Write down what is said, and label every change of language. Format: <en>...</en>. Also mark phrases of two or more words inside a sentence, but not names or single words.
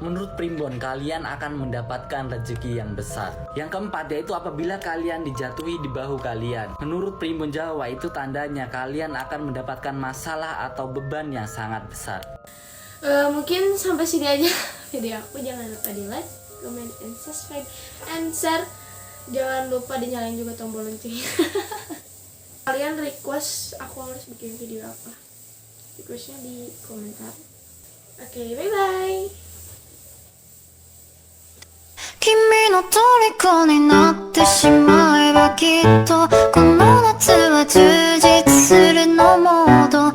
<id>Menurut Primbon, kalian akan mendapatkan rezeki yang besar. Yang keempat, yaitu apabila kalian dijatuhi di bahu kalian. Menurut Primbon Jawa, itu tandanya kalian akan mendapatkan masalah atau beban yang sangat besar. Mungkin sampai sini aja video aku. Jangan lupa di like,</id> <en>comment, and subscribe, and share.</en> <id>Jangan lupa dinyalain juga tombol loncengnya. Kalian request aku harus bikin video apa? Requestnya di komentar. Oke,</id> <en>bye bye.</en> <ja>君の虜になってしまえばきっとこの夏は充実するのもど</ja>